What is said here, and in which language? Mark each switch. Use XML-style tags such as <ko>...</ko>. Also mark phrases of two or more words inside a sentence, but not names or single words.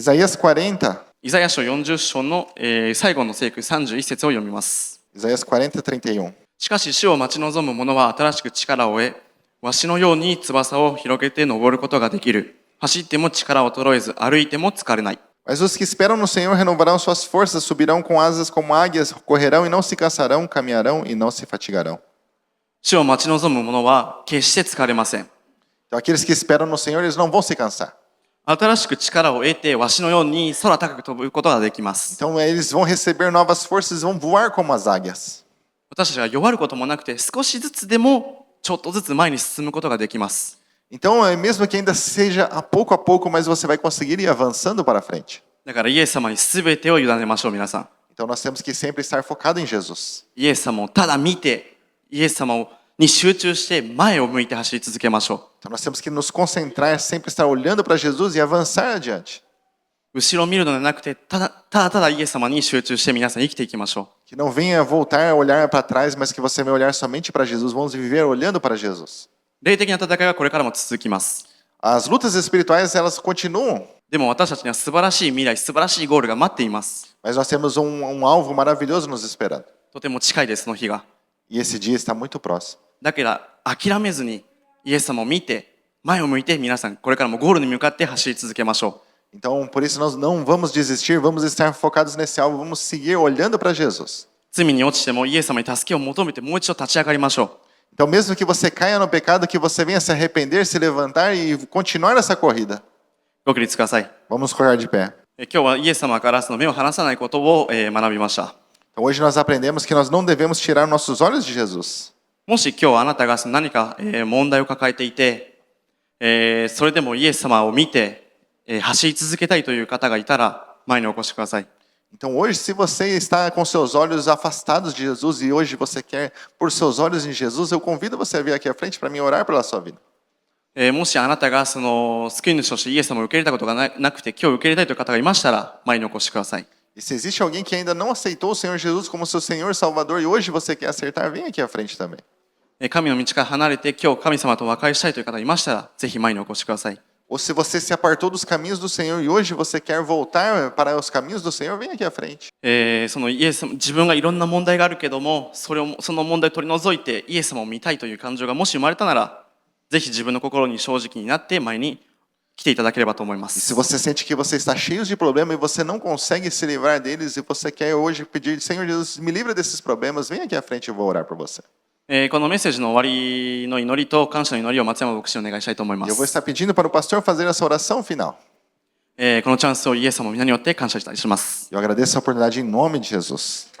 <pt>Isaías 40,</pt> <ja>イザヤ書40章の、最後の聖句31節を読みます。</ja> <pt>Isaías 40, 31.</pt> <ja>しかし主を待ち望む者は新しく力を得、わしのように翼を広げて登ることができる。走っても力を衰えず、歩いても疲れない。</ja> <pt>Mas os que esperam no Senhor renovarão suas forças, subirão com asas como águias, correrão e não se cansarão, caminharão e não se fatigarão.</pt> <ja>主を待ち望む者は決して疲れません。</ja> <pt>Então, aqueles que esperam no Senhor, eles não vão se cansar.</pt> <ja>新しく力を得て、わしのように空高く飛ぶことができます。</ja> <pt>Então, eles vão receber novas forças e vão voar como as águias.</pt> <ja>私たちが弱ることもなくて、少しずつでもちょっとずつ前に進むことができます。</ja> <pt>Então, mesmo que ainda seja a pouco, mas você vai conseguir ir avançando para frente.</pt> <ja>だからイエス様に全てを委ねましょう、皆さん。</ja> <pt>Então, nós temos que sempre estar focado em Jesus.</pt> <ja>イエス様をただ見て、イエス様に集中して前を向いて走り続けましょう。</ja> <pt>Então, nós temos que nos concentrar, sempre estar olhando para Jesus e avançar adiante.</pt> <ja>後ろを見るのではなくて、ただイエス様に集中して皆さん生きていきましょ</ja> <pt>Que não venha voltar a olhar para trás, mas que você venha olhar somente para Jesus. Vamos viver olhando para Jesus.</pt> <ja>う。霊的な戦いはこれからも続きます。</ja> <pt>As lutas espirituais, elas continuam.</pt> <ja>でも私たちには素晴らしい未来、素晴らしいゴールが待っています。</ja> <pt>Mas nós temos alvo maravilhoso nos esperando.</pt> <ja>とても近いです、その日が。</ja> <pt>E esse dia está muito próximo.</pt> <ja>だから諦めずにイエス様を見て、前を向いて皆さんこれからもゴールに向かって走り続けましょう。</ja> <pt>Então, por isso, nós não vamos desistir, vamos estar focados nesse alvo, vamos seguir olhando para Jesus.</pt> <ja>罪に落ちてもイエス様に助けを求めてもう一度立ち上がりましょう。</ja> <pt>Então, mesmo que você caia no pecado, que você venha se arrepender, se levantar e continuar essa corrida.</pt> <ja>ご起立ください。</ja> <pt>Vamos correr de pé.</pt> <ja>今日はイエス様からその目を離さないことを学びました。</ja> <pt>Então, hoje nós aprendemos que nós não devemos tirar nossos olhos de Jesus.</pt> <ja>もし今日あなたが何か問題を抱えていて、それでもイエス様を見て走り続けたいという方がいたら前にお越しください。</ja> <pt>Então, hoje, se você está com seus olhos afastados de Jesus e hoje você quer pôr seus olhos em Jesus, eu convido você a vir aqui à frente para mim orar pela sua vida.</pt> <ja>もしあなたがその救い主としてイエス様を受け入れたことがなくて今日受け入れたいという方がいましたら前にお越しください。</ja> <pt>E se existe alguém que ainda não aceitou o Senhor Jesus como seu Senhor e Salvador e hoje você quer acertar, vem aqui à frente também.</pt> <ja>神の道から離れて今日神様と和解したいという方がいましたらぜひ前にお越しください。</ja> <pt>Ou se você se apartou dos caminhos do Senhor e hoje você quer voltar para os caminhos do Senhor, vem aqui à frente.</pt> <ja>そのイエス様自分がいろんな問題があるけどもその問題を取り除いてイエス様を見たいという感情がもし生まれたならぜひ自分の心に正直になって前に来ていただければと思いま</ja> <pt>E se</pt> <ja>す。</ja> <pt>você sente que você está cheio de problemas e você não consegue se livrar deles e você quer hoje pedir, Senhor Jesus, me livra desses problemas, vem aqui à frente e eu vou orar por você.</pt> <ja>このメッセージの終わりの祈りと感謝の祈りを松山牧師にお願いしたいと思いま</ja> <pt>E eu vou</pt> <ja>す。</ja> <pt>estar pedindo para o pastor fazer essa oração final.</pt> <ja>このチャンスをイエス様の皆によって感謝いたします。</ja> <pt>Eu agradeço a oportunidade em nome de Jesus.</pt>